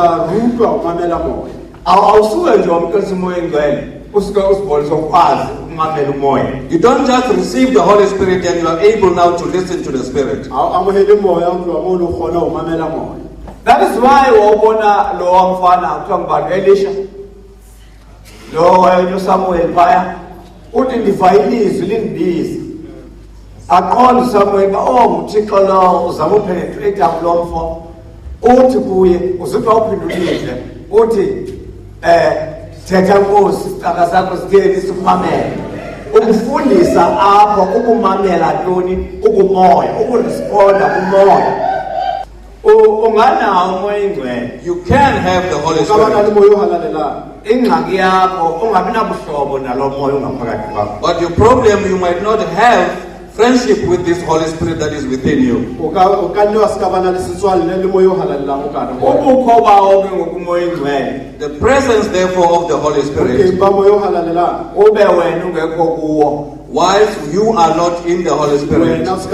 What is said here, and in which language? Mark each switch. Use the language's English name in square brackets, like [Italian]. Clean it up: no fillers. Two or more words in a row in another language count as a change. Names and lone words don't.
[English] You don't just receive the Holy Spirit and you are able now to listen to the Spirit. That is why talking about Elisha. Samuel fire. [Xhosa] Thetha Nkosi isicaka sakho sitheni sikumamela ukufundisa apho ukumamela ntoni ukumoya ukuresponda kumoya unganawo umoya ingcwele. [English] You can have the Holy Spirit, [Xhosa] ingxaki yakho ungabi nabuhlobo nalo moya ungaphakathi kwakho. [English] but your problem, you might not have friendship with this Holy Spirit that is within you. The presence therefore of the Holy Spirit, whilst you are not in the Holy Spirit